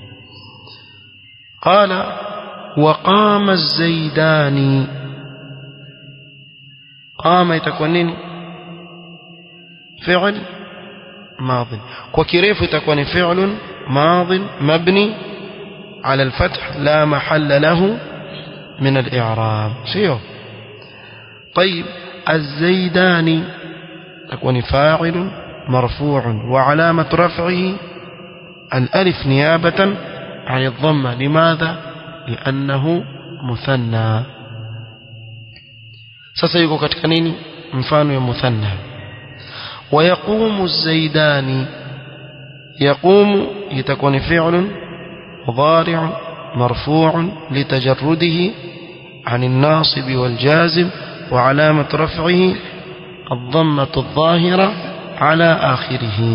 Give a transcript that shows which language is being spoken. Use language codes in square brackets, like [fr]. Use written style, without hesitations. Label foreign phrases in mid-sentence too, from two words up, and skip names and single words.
[ar] قال وقام الزيدان، قام [sw] itakuwa nini? [ar] فعل ماض, [sw] kwa kirefu itakuwa ni [ar] فعل ماض مبني على الفتح لا محل له من الإعراب, sio? طيب الزيداني تكون فاعل مرفوع وعلامة رفعه الألف نيابة عن الضمة. لماذا؟ لأنه مثنى. [sw] سيكون katika nini mfano ya muthanna. [ar] ويقوم الزيداني، يقوم يتكون فعل مضارع مرفوع لتجرده عن الناصب والجازم وعلامة رفعه الضمة الظاهرة على آخره.